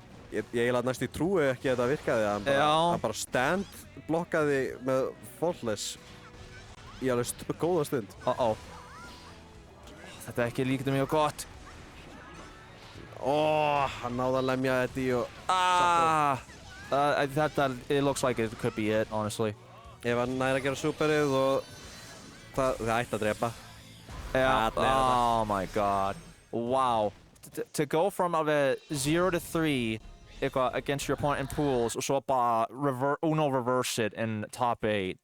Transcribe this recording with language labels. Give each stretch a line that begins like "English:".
Icelandic: Ég eiginlega næst í trúi ekki að þetta virkaði. Hann bara stand blokkaði með faultless í alveg góða stund. Þetta er ekki líkt mjög gott. Hann náði að lemja Eddie og...
English: It looks like it could be it, honestly.
Icelandic: Ef hann næri að gera superið og það ætti að drepa.
English: Oh my god. Wow. To go from 0 to 3 against your opponent in pools
Icelandic: og svo bara
English: Uno reverse it in top 8.